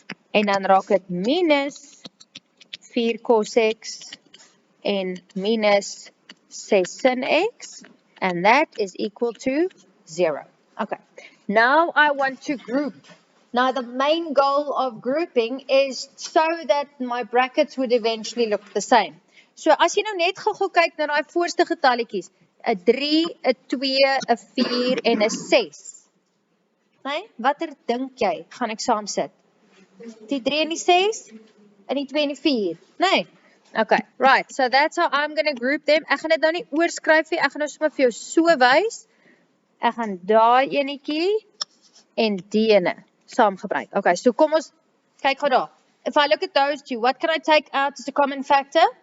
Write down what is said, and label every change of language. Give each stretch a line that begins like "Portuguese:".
Afrikaans: En dan raak dit minus 4 cos x en minus 6 sin x.
English: And that is equal to 0. Okay, now I want to group. Now the main goal of grouping is so that my brackets would eventually look the same.
Afrikaans: So as jy nou net gou kyk na daai voorste getalletjies, 'n 3, 'n 2, 'n 4 en 'n 6. Nee, watter dink jy gaan ek saamsit? Die 3 en die 6 en die 2 en die 4. Nee. Okay, right.
English: So that's how I'm going to group them.
Afrikaans: Ek gaan dit nou nie oorskryf nie. Ek gaan nou sommer vir jou so wys. Ek gaan daai enetjie en die ene saam gebruik. Okay, so kom ons kyk gou daar.
English: If I look at those two, what can I take out as a common factor?